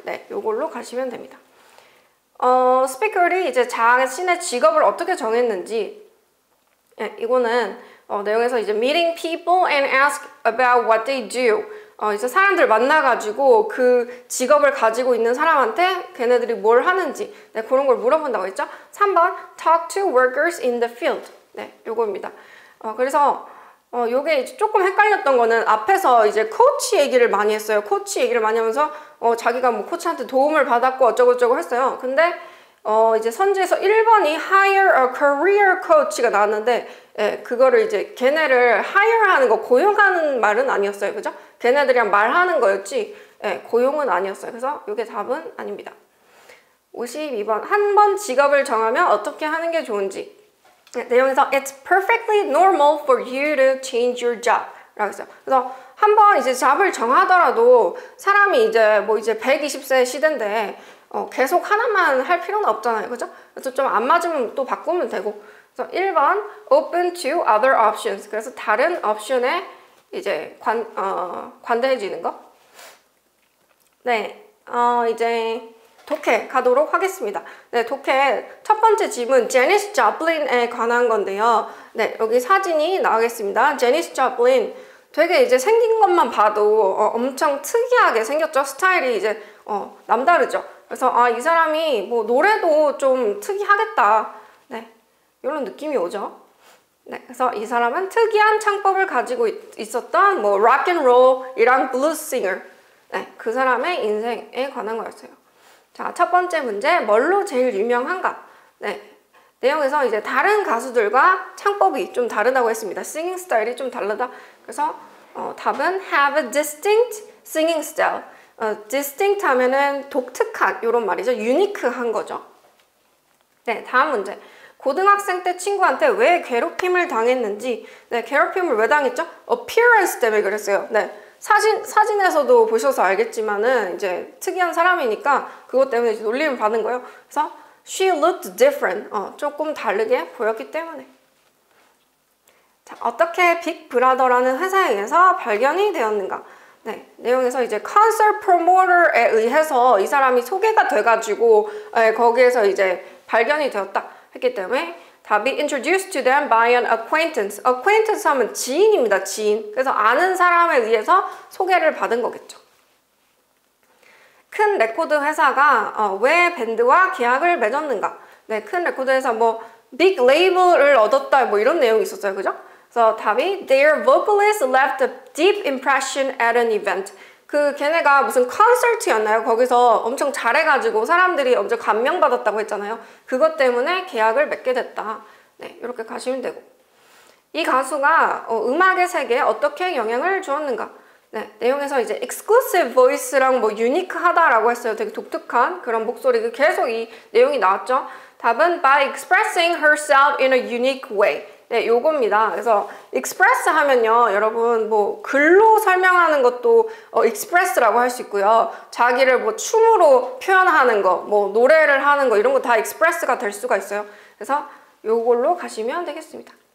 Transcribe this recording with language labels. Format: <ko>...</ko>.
<ko>네, 요걸로 가시면 됩니다. 스피커리 이제 자신의 직업을 어떻게 정했는지 네, 이거는 내용에서 이제</ko> <en>meeting people and ask about what they do.</en> <ko>이제 사람들 만나가지고 그 직업을 가지고 있는 사람한테 걔네들이 뭘 하는지 네, 그런 걸 물어본다고 했죠. 3번</ko> <en>talk to workers in the field.</en> <ko>네, 요거입니다. 그래서 요게 이제 조금 헷갈렸던 거는 앞에서 이제 코치 얘기를 많이 했어요. 코치 얘기를 많이 하면서 자기가 뭐 코치한테 도움을 받았고 어쩌고저쩌고 했어요. 근데 이제 선지에서 1번이</ko> <en>hire a career coach</en> <ko>가 나왔는데 예, 그거를 이제 걔네를 hire하는 거 고용하는 말은 아니었어요. 그죠? 걔네들이랑 말하는 거였지 예, 고용은 아니었어요. 그래서 이게 답은 아닙니다. 52번 한 번 직업을 정하면 어떻게 하는 게 좋은지 예, 내용에서</ko> <en>It's perfectly normal for you to change your job</en> <ko>라고 했어요. 그래서 한 번 이제 잡을 정하더라도 사람이 이제 뭐 이제 120세 시대인데 계속 하나만 할 필요는 없잖아요. 그죠? 그래서 좀 안 맞으면 또 바꾸면 되고. 그래서 1번</ko> <en>open to other options.</en> <ko>그래서 다른 옵션에 이제 관대해지는 거. 네. 이제 독해 가도록 하겠습니다. 네, 독해 첫 번째 질문 제니스 조플린에 관한 건데요. 네, 여기 사진이 나오겠습니다. 제니스 조플린 되게 이제 생긴 것만 봐도 엄청 특이하게 생겼죠. 스타일이 이제 남다르죠. 그래서 이 사람이 뭐 노래도 좀 특이하겠다. 네, 이런 느낌이 오죠. 네, 그래서 이 사람은 특이한 창법을 가지고 있었던 뭐 락앤롤이랑 블루싱어. 네, 그 사람의 인생에 관한 거였어요. 자, 첫 번째 문제 뭘로 제일 유명한가? 네, 내용에서 이제 다른 가수들과 창법이 좀 다르다고 했습니다. 싱잉 스타일이 좀 다르다. 그래서 답은</ko> <en>have a distinct singing style.</en> <ko>distinct 하면은 독특한 이런 말이죠. 유니크한 거죠. 네, 다음 문제. 고등학생 때 친구한테 왜 괴롭힘을 당했는지. 네, 괴롭힘을 왜 당했죠? appearance 때문에 그랬어요. 네, 사진에서도 보셔서 알겠지만은 이제 특이한 사람이니까 그것 때문에 이제 놀림을 받은 거예요. 그래서</ko> <en>she looked different.</en> <ko>조금 다르게 보였기 때문에. 자, 어떻게 빅브라더라는 회사에 의해서 발견이 되었는가? 네, 내용에서 이제 concert promoter에 의해서 이 사람이 소개가 돼가지고 거기에서 이제 발견이 되었다 했기 때문에 답이</ko> <en>introduced to them by an acquaintance.</en> <ko>acquaintance 하면 지인입니다. 지인. 그래서 아는 사람에 의해서 소개를 받은 거겠죠. 큰 레코드 회사가 왜 밴드와 계약을 맺었는가? 네, 큰 레코드 회사 뭐 빅 레이블을 얻었다 뭐 이런 내용이 있었어요. 그죠? 그래서 답이</ko> <en>their vocalist left a deep impression at an event.</en> <ko>그 걔네가 무슨 콘서트였나요? 거기서 엄청 잘해가지고 사람들이 엄청 감명받았다고 했잖아요. 그것 때문에 계약을 맺게 됐다. 네, 이렇게 가시면 되고. 이 가수가 음악의 세계에 어떻게 영향을 주었는가? 네, 내용에서 이제 exclusive voice랑 뭐 유니크하다라고 했어요. 되게 독특한 그런 목소리. 계속 이 내용이 나왔죠. 답은</ko> <en>by expressing herself in a unique way.</en> <ko>네, 요겁니다. 그래서 express 하면요, 여러분 뭐 글로 설명하는 것도 express라고 할 수 있고요. 자기를 뭐 춤으로 표현하는 거, 뭐 노래를 하는 거 이런 거 다 express가 될 수가 있어요. 그래서 요걸로 가시면 되겠습니다.</ko>